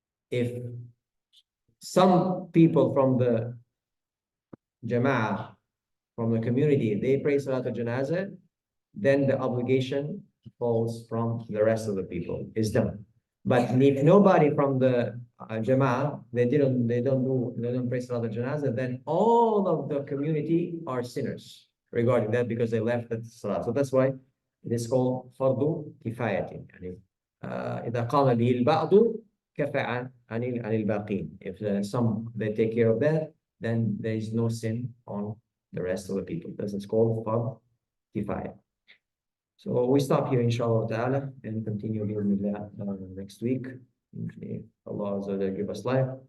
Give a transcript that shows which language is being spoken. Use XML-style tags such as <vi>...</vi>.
<en>If some people from the jama'ah, from the community, they pray Salat al-Janazah, then the obligation falls from the rest of the people, is done. But if nobody from the jama'ah, they don't pray Salat al-Janazah, then all of the community are sinners regarding that because they left the Salat. So that's why it is called fardu kifayatin.</en> <ar>إذا قام به البعض كفى عن الباقين.</ar> <en>If some they take care of that, then there is no sin on the rest of the people. This is called fard kifaya. So we stop here, inshallah ta'ala, and continue next week. May Allah Azza wa Jalla give us life.</en>